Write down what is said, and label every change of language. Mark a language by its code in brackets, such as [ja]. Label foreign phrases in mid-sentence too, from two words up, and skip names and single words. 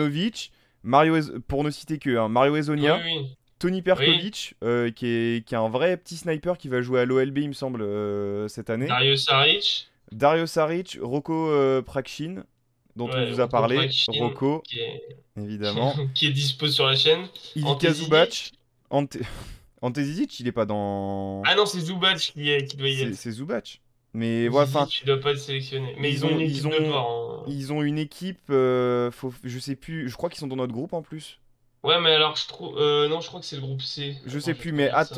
[fr] Bogdanovic, pour ne citer que, hein, Mario oui Hezonja, oui Tony oui. Perkovic, qui est un vrai petit sniper qui va jouer à l'OLB, il me semble, cette année. Dario Saric. Dario Saric, Roko Prakshin, dont on Ouais, vous a Roko parlé. Prakshin, Roko, qui est, évidemment. qui est dispo sur la chaîne. Ilika Ante Zubac. Zizic. Ante... Ante Zizic, il est pas dans. Ah non, c'est Zubac qui doit y être. C'est Zubac. Mais voilà, enfin, Zizic, tu dois pas être sélectionné. Mais ils ont une équipe de part, hein. ils ont une équipe. Je sais plus. Je crois qu'ils sont dans notre groupe en plus. Ouais, mais alors je trouve. Non, je crois que c'est le groupe C. Je Attends, sais je vais plus, te mais redire ça.